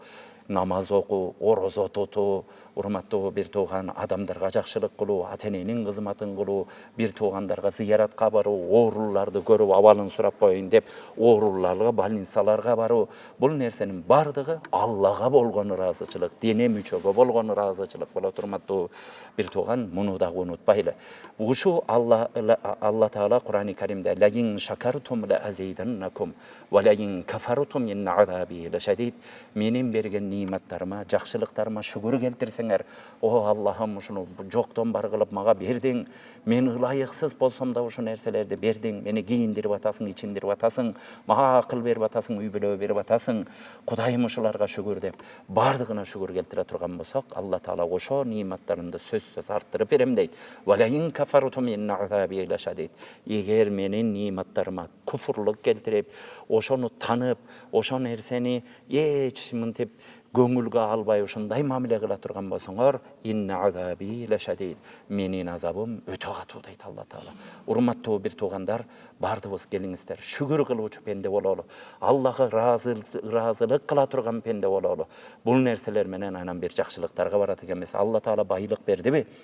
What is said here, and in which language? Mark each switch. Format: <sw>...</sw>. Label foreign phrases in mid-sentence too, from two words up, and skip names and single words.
<ky>Намаз окуу, орозо тутуу, урматтуу бир тууган, адамдарга жакшылык кылуу, ата-эненин кызматын кылуу, бир туугандарга зыяратка баруу, ооруларды көрүп абалын сурап коеюн деп ооруларга, больницаларга баруу. Бул нерсенин бардыгы Аллага болгон ыраазычылык, дене мүчөгө болгон ыраазычылык болот, урматтуу бир тууган. Муну да унутпайлы. Ушу Алла Таала Курани Каримде</ky> <ar>لئن شكرتم لأزيدنكم ولئن كفرتم إن عذابي لشديد.</ar> <ky>Менин берген ниматтарыма, жакшылыктарыма шүгүр келтирсеңер, о Аллахым, ушуну жоктон бар кылып мага бердиң. Мен ылайыксыз болсом да ушу нерселерди бердиң. Мени кийиндирип атасың, ичиндирип атасың, мага акыл берип атасың, үй бүлө берип атасың. Кудайым ушуларга шүгүр деп бардыгына шүгүр келтире турган болсок, Алла Таала ошо ниматтарымды сөзсүз арттырып берем дейт.</ky> <ar>ولئن كفرتم إن عذابي لشديد.</ar> <ky>Эгер менин ниматтарыма куфурлук келтирип, ошону танып, ошо нерсени эч мынтип көңүлгө албай ушундай мамиле кыла турган болсоңор,</ky> <ar>إن عذابي لشديد.</ar> <ky>Менин азабым өтө катуу дейт Алла Таала. Урматтуу бир туугандар, бардыбыз келиңиздер, шүгүр кылуучу пенде бололу. Аллага ыраазылык кыла турган пенде бололу. Бул нерселер менен анан бир жакшылыктарга барат экенбиз. Алла Таала байлык бердиби?</ky>